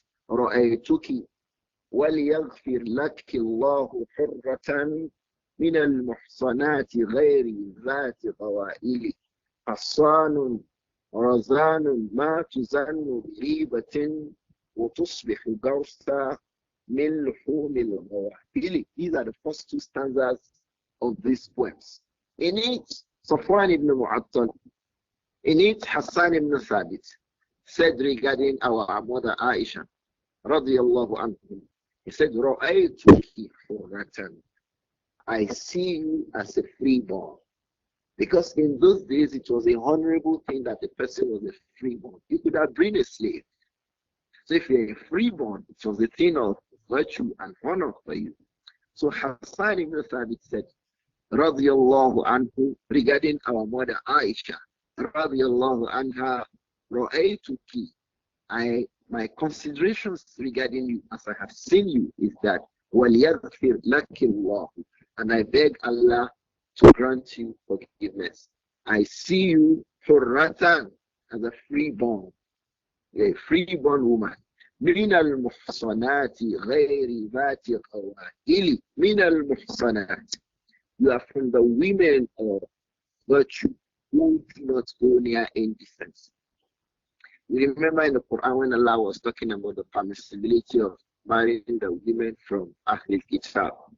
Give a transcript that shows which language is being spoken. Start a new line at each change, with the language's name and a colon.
Arabic: رأيتك وليغفر لك الله حرة من المحصنات غير ذات غوائل. حصان رزان ما تزن بريبة وتصبح قرصا من لحوم الغوائل.
English: These are the first two stanzas of these poems. In it, Safwan ibn Mu'attal, in it, Hassan ibn Thabit said regarding our mother Āishah, radiyallahu anhu, he said,
Arabic: رَأَيْتُكِ حُرَّةً.
English: I see you as a freeborn. Because in those days, it was a honorable thing that the person was a freeborn. You could have been a slave. So if you're a freeborn, it was a thing of virtue and honor for you. So Hassan ibn Thabit said, radiyallahu anhu, regarding our mother Āishah, radiyallahu anha, ra'aytuki. My considerations regarding you, as I have seen you, is that
Arabic: وَلْيَغْفِرْ لَكِ اللَّهُ,
English: and I beg Allah to grant you forgiveness. I see you hurratan, as a freeborn woman.
Arabic: من المحصنات غير ذات قوائل. من المحصنات.
English: You are from the women of virtue who do not go near indecency. We remember in the Quran when Allah was talking about the permissibility of marrying the women from Ahlul Kitab.